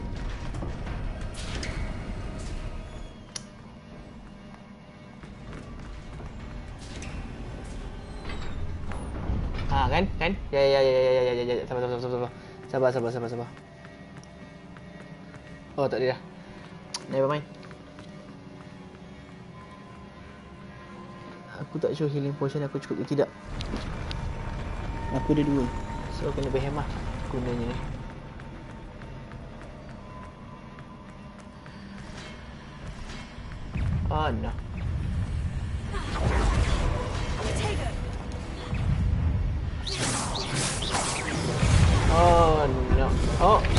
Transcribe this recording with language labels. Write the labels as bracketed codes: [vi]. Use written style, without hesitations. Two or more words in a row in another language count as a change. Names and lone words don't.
[ms] Kan? Ya. Sabar. Oh, tak ada dah. [en] Never mind. [ms] Aku tak sure healing potion aku cukup ke tidak. Aku ada 2. So kena berhemah gunanya ni. [en] Oh no. Oh no. Oh.